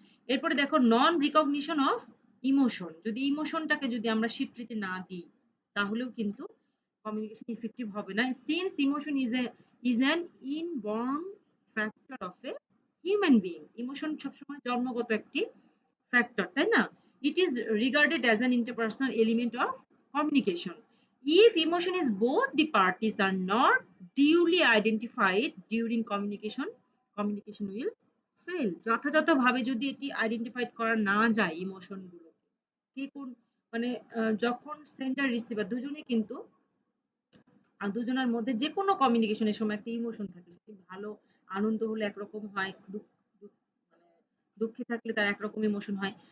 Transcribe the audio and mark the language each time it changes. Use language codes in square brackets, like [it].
[bn] এরপরে দেখো [en] Non recognition of emotion. [bn] যদি ইমোশনটাকে যদি আমরা স্বীকৃতি না দিই তাহলেও কিন্তু কমিউনিকেশন ইফেক্টিভ হবে না। [en] Since emotion is an inborn factor of a human being. [bn] Emotion সবসময় জন্মগত একটি ফ্যাক্টর, তাই না? [en] It is regarded as an interpersonal element of communication. If emotion is both the parties are not duly identified during communication, communication will fail. [bn] যথাযথভাবে যদি এটি identified করা না যায় ইমোশন গুলো, কে কোন মানে যখন সেন্ডার রিসিভার দুজনেই কিন্তু দুজনের মধ্যে যেকোনো কমিউনিকেশনের সময় একটা ইমোশন থাকে। সেটি ভালো, আনন্দ হলে একরকম হয়, মানে দুঃখে থাকলে তার একরকম ইমোশন হয়।